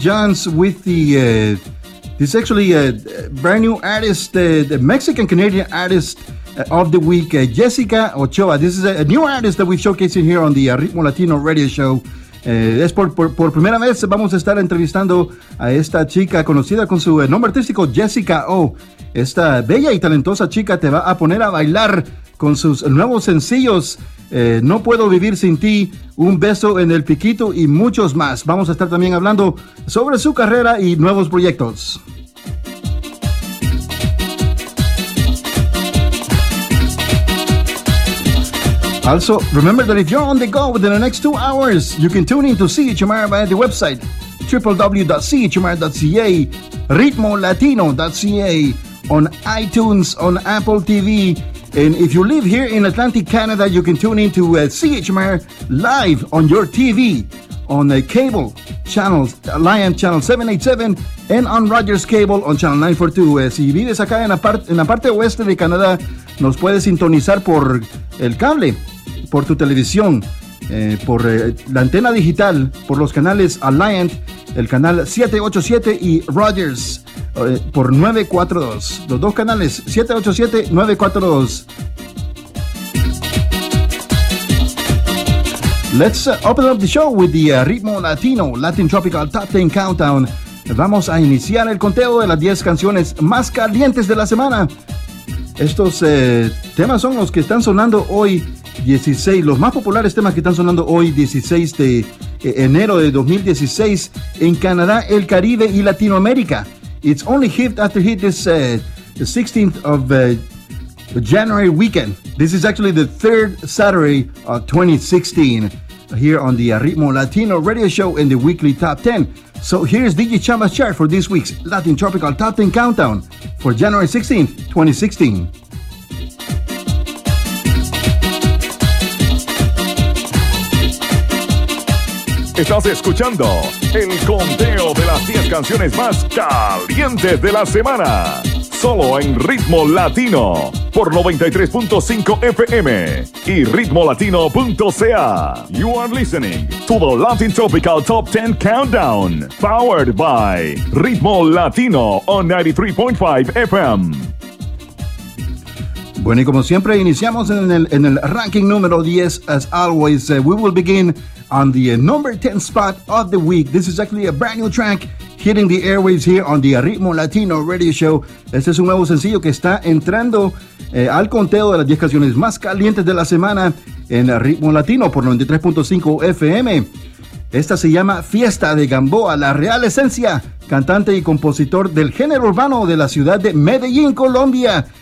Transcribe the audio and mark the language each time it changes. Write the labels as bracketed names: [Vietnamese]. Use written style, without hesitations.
[English] John's with the this actually a brand new artist, the Mexican Canadian artist of the week, Jessica Ochoa. This is a new artist that we're showcasing here on the Ritmo Latino radio show. [Spanish] Es por primera vez vamos a estar entrevistando a esta chica conocida con su nombre artístico, Jessica O. Esta bella y talentosa chica te va a poner a bailar con sus nuevos sencillos, No Puedo Vivir Sin Ti, Un Beso en el Piquito y muchos más. Vamos a estar también hablando sobre su carrera y nuevos proyectos. [English] Also, remember that if you're on the go within the next 2 hours, you can tune in to CHMR via the website www.chmr.ca, ritmolatino.ca, on iTunes, on Apple TV. And if you live here in Atlantic Canada, you can tune in to CHMR live on your TV, on a cable channel, Lion Channel 787, and on Rogers Cable on Channel 942. [Spanish] Si vives acá en la parte oeste de Canadá, nos puedes sintonizar por el cable, por tu televisión, por la antena digital, por los canales Alliant, el canal 787 y Rogers, por 942. Los dos canales, 787-942. [English] Let's open up the show with the Ritmo Latino, Latin Tropical Top 10 Countdown. [Spanish] Vamos a iniciar el conteo de las 10 canciones más calientes de la semana. Estos temas son los que están sonando hoy, 16, los más populares temas que están sonando hoy, 16 de enero de 2016, en Canadá, el Caribe y Latinoamérica. [English] It's only hit after hit this the 16th of January weekend. This is actually the third Saturday of 2016 here on the Ritmo Latino radio show in the weekly top 10. So here's DJ Chamba's chart for this week's Latin Tropical Top 10 Countdown for January 16th, 2016. [Spanish] Estás escuchando el conteo de las 10 canciones más calientes de la semana. Solo en Ritmo Latino por 93.5 FM y ritmolatino.ca. [English] You are listening to the Latin Tropical Top 10 Countdown, powered by Ritmo Latino on 93.5 FM. [Spanish] Bueno, y como siempre, iniciamos en el ranking número 10. [English] As always, we will begin on the number 10 spot of the week. This is actually a brand new track hitting the airwaves here on the Ritmo Latino radio show. [Spanish] Este es un nuevo sencillo que está entrando al conteo de las 10 canciones más calientes de la semana en Ritmo Latino por 93.5 FM. Esta se llama Fiesta de Gamboa, la real esencia, cantante y compositor del género urbano de la ciudad de Medellín, Colombia.